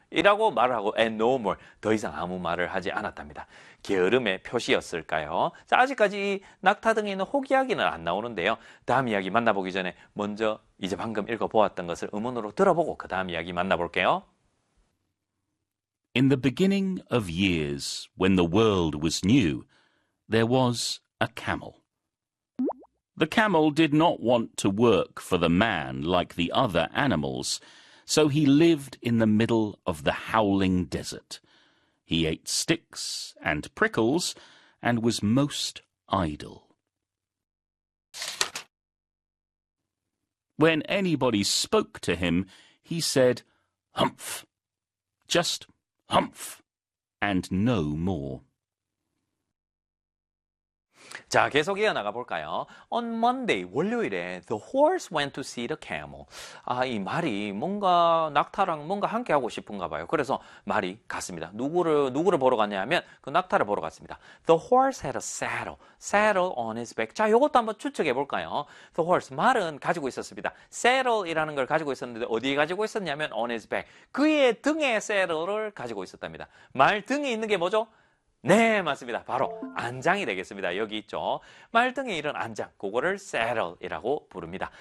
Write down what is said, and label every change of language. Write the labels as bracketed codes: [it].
[ko] 이라고 말하고 [en] and no more [ko] 더 이상 아무 말을 하지 않았답니다. 게으름의 표시였을까요? 자, 아직까지 낙타 등에 있는 혹 이야기는 안 나오는데요. 다음 이야기 만나보기 전에 먼저 이제 방금 읽어보았던 것을 음원으로 들어보고 그 다음 이야기 만나볼게요. [en] In the beginning of years, when the world was new, there was a camel. The camel did not want to work for the man like the other animals, so he lived in the middle of the howling desert. He ate sticks and prickles and was most idle. When anybody spoke to him, he said, "Humph," just "humph," and no more. [ko] 자, 계속 이어나가 볼까요? [en] On Monday, [ko] 월요일에 [en] the horse went to see the camel. [ko] 아, 이 말이 뭔가 낙타랑 뭔가 함께 하고 싶은가 봐요. 그래서 말이 갔습니다. 누구를 보러 갔냐면 그 낙타를 보러 갔습니다. [en] The horse had a saddle on his back. [ko] 자, 이것도 한번 추측해 볼까요? [en] The horse, [ko] 말은 가지고 있었습니다. saddle이라는 걸 가지고 있었는데 어디에 가지고 있었냐면 [en] on his back. [ko] 그의 등에 saddle을 가지고 있었답니다. 말 등에 있는 게 뭐죠? 네, 맞습니다. 바로 안장이 되겠습니다. 여기 있죠. 말등에 이런 안장, 그거를 saddle이라고 부릅니다.